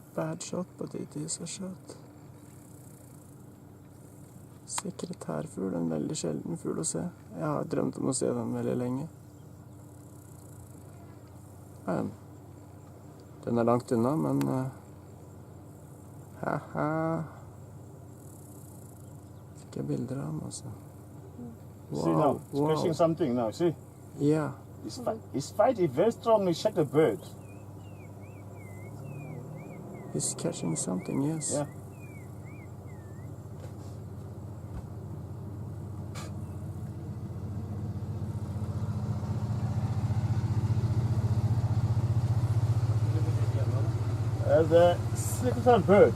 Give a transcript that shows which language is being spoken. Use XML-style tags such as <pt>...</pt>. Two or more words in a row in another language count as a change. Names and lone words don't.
<en>bad shot, but it is a shot.</en> <no>Sekretærfugl, en veldig sjelden fugl å se. Jeg har drømt om å se den veldig lenge. Den er langt unna, men haha. Fikk jeg bilder av den, altså.</no> <en>Wow, see now, it's catching something now, see? Yeah. It's fighting very strongly, shake the bird. He's catching something, yes. Yeah. The secretary bird.</en>